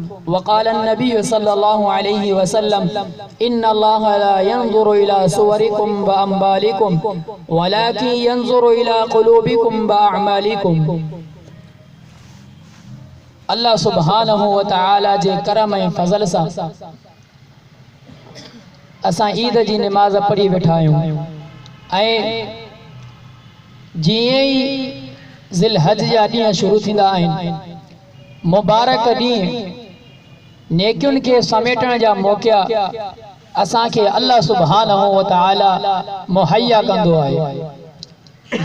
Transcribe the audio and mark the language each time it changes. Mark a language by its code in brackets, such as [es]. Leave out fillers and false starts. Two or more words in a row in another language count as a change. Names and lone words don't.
[ar] وقال النبي صلى الله عليه وسلم: إن الله لا ينظر إلى صوركم وأموالكم ولكن ينظر إلى قلوبكم وأعمالكم. الله سبحانه وتعالى [sd] जे करम ऐं फज़ल सां असां ईद जी नमाज़ पढ़ी वेठा आहियूं ऐं जीअं ई ज़िलहज जा ॾींहं शुरू थींदा आहिनि, मुबारक ॾींहं नेकियुनि खे समेटण जा मौक़ा असांखे [ar] الله سبحانه وتعالى [sd] मुहैया कंदो आहे।